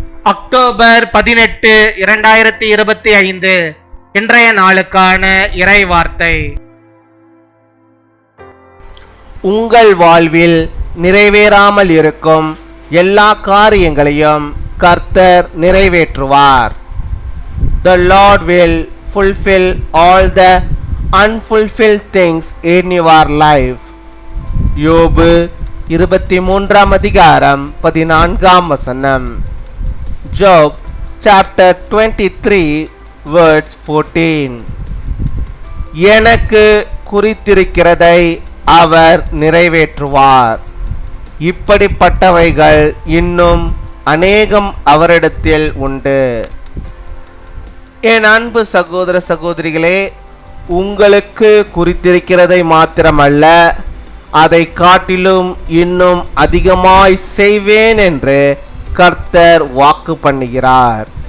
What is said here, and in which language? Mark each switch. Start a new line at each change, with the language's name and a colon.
Tamil: October 18, 2025 இன்றைய நாளுக்கான இறை வார்த்தை. உங்கள் வாழ்வில் நிறைவேறாமல் இருக்கும் எல்லா காரியங்களையும் கர்த்தர் நிறைவேற்றுவார்.
English: The Lord will fulfill all the unfulfilled things in your life.
Tamil: யோபு 23 அதிகாரம் 14
English: Job chapter 23 verse 14.
Tamil: எனக்கு குறித்திருக்கிறதை அவர் நிறைவேற்றுவார். இப்படிப்பட்டவைகள் இன்னும் அநேகம் அவரிடத்தில் உண்டு. என் அன்பு சகோதர சகோதரிகளே, உங்களுக்கு குறித்திருக்கிறதை மாத்திரமல்ல, அதை காட்டிலும் இன்னும் அதிகமாய் செய்வேன் என்று கர்த்தர் வாக்கு பண்ணுகிறார்.